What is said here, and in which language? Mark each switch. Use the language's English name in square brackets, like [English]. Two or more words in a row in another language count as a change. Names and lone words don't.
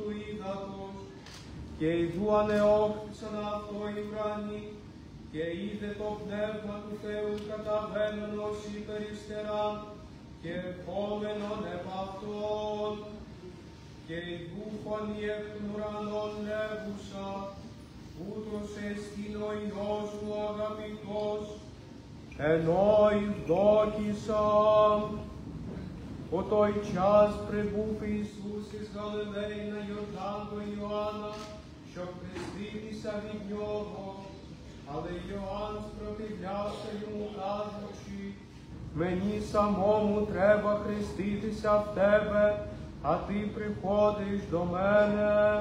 [Greek] ύδατος και ιδού ανεόχθησαν αυτό οι ουρανοί και είδε το Πνεύμα του Θεού καταβαίνον ως υπεριστεράν και ερχόμενον επ' αυτόν και ιδού φωνή εκ των ουρανών λέγουσα, ούτως εστίν ο Υιός μου αγαπητός, ενώ ευδόκησα. [Ukrainian] Ото и час прибув Ісус із Галилеї на Йордан до Йоанна, щоб хреститися від нього. Але Йоанн спротивлявся йому, кажучи, мені самому треба хреститися в тебе, а ти приходиш до мене.